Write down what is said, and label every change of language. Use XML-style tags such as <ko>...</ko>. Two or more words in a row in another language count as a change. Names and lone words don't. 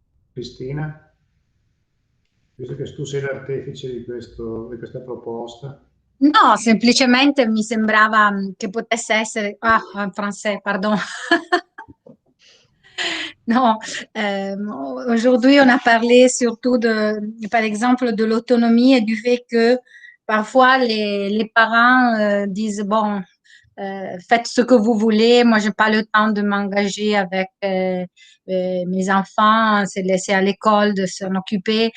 <it>Cristina, visto che tu sei l'artefice di questa proposta. No, semplicemente mi sembrava che potesse essere...</it> <fr>Ah, en français, pardon. Non, aujourd'hui, on a parlé surtout par exemple, de l'autonomie et du fait que parfois les parents disent, bon, faites ce que vous voulez, moi, j'ai pas le temps de m'engager avec mes enfants, c'est laisser à l'école de s'en occuper.</fr>